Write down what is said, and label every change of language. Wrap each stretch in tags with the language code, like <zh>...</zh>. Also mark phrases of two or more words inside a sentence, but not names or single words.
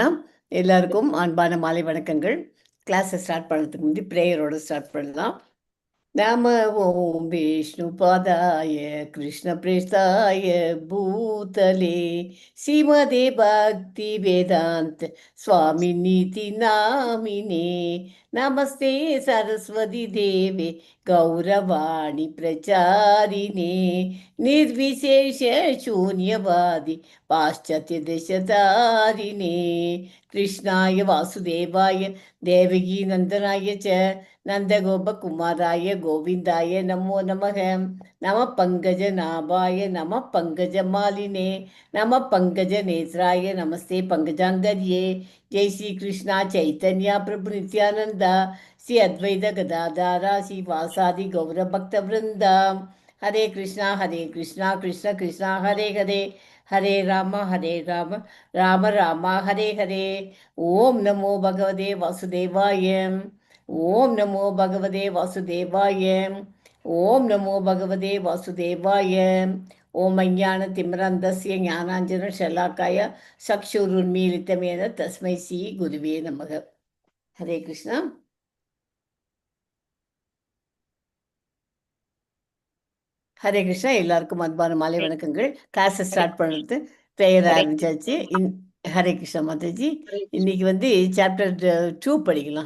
<ta>எல்லாருக்கும் அன்பான மாலை வணக்கங்கள்.</ta> <en>classai start</en> <ta>பண்ணுறதுக்கு முந்தி</ta> <en>prayeroda start</en> <ta>பண்ணலாம்.</ta> <sa>नम ओम् विष्णुपादाय कृष्णप्रेष्ठाय भूतले श्रीमते भक्ति வேதாந்த स्वामिनीति नामिने नमस्ते सरस्वती देवे गौरवाणी प्रचारिणे निर्विशेष शून्यवादि पाश्चात्य देशतारिणे कृष्णाय वासुदेवाय देवकी नंदनाय च नंदगोपकुमाराय गोविंदाय नमो नमः। नमः पंकजनाभाय नमः पंकजमालिने नमः पंकजनेत्राय नमस्ते पंकजांगर्ये। जय श्री कृष्णा चैतन्य प्रभु नित्यानंद श्री अद्वैत गदाधारा श्री वासादि गौर भक्त वृंद। हरे कृष्णा कृष्ण कृष्ण हरे हरे हरे राम राम राम हरे हरे। ओम नमो भगवते वासुदेवाय। ओम नमो भगवते वासुदेवाय। ओम नमो भगवते वासुदेवाय। ओम अज्ञानतिमिरान्धस्य ज्ञानाञ्जनशलाकाय चक्षुरुन्मीलितमेन तस्मै श्री गुरुवे नमः। हरे कृष्णा.</sa> <ta>ஹரே கிருஷ்ணா. எல்லாருக்கும் அன்பான மாலை வணக்கங்கள்.</ta> <en>classai start</en> <ta>பண்ணுறது ப்ரேயர் ஆரம்பிச்சாச்சு. ஹரே கிருஷ்ணா மாதாஜி. இன்னைக்கு சாப்டர் 2 படிக்கலாம்.</ta>